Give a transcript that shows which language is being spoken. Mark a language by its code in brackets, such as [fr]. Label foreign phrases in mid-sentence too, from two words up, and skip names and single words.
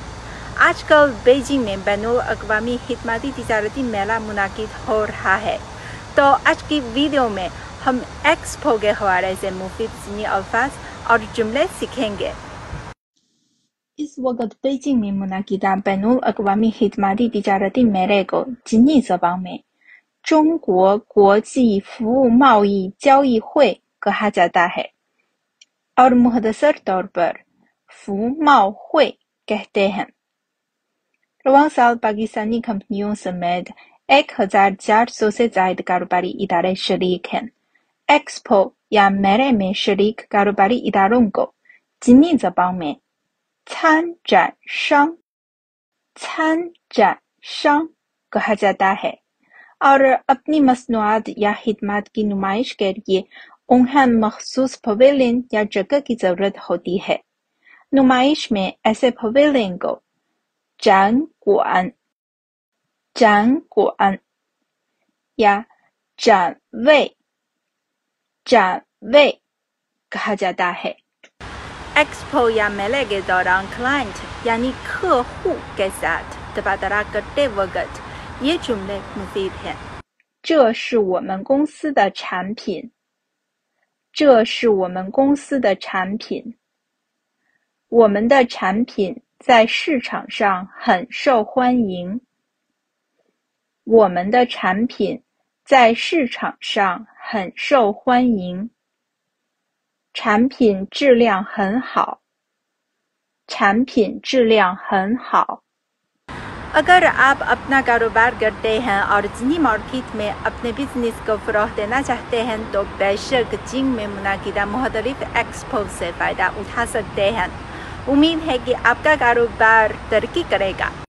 [ur] آج کل بیجنگ میں بین الاقوامی خدمتی تجارتی میلہ منعقد ہو رہا ہے. تو آج کی ویڈیو میں ہم ایکسپو کے حوالے سے مفید چینی الفاظ اور جملے سیکھیں گے. اس وقت بیجنگ میں منعقدہ بین الاقوامی خدمتی تجارتی میلے کو چینی زبان میں 中国国际服务贸易交易会 کہا جاتا ہے اور مختصر طور پر فو ماؤ ہوئی کہتے ہیں. رواں سال پاکستانی کمپنیوں سمیت 1400 سے زائد کاروباری ادارے شریک ہیں. ایکسپو یا میلے میں شریک کاروباری اداروں کو چینی زبان میں 参展商 کہا جاتا ہے اور اپنی مصنوعات یا خدمت کی نمائش کے لیے انہیں مخصوص پویلین یا جگہ کی ضرورت ہوتی ہے. نمائش میں ایسے پویلین کو 展馆 یا 展位 کہا جاتا ہے. ایکسپو یا میلے کے دوران کلائنٹ یعنی 客户 کے ساتھ تبادلہ کرتے وقت یہ جملے مفید ہیں. [zh] 这是我们公司的产品，这是我们公司的产品，我们的产品在市场上很受欢迎，我们的产品在市场上很受欢迎，产品质量很好，产品质量很好。 [ur] اگر آپ اپنا کاروبار کرتے ہیں اور چینی مارکیٹ میں اپنے بزنس کو فروغ دینا چاہتے ہیں تو بیشک چین میں منعقدہ مختلف ایکسپو سے فائدہ اٹھا سکتے ہیں. امید ہے کہ آپ کا کاروبار ترقی کرے گا.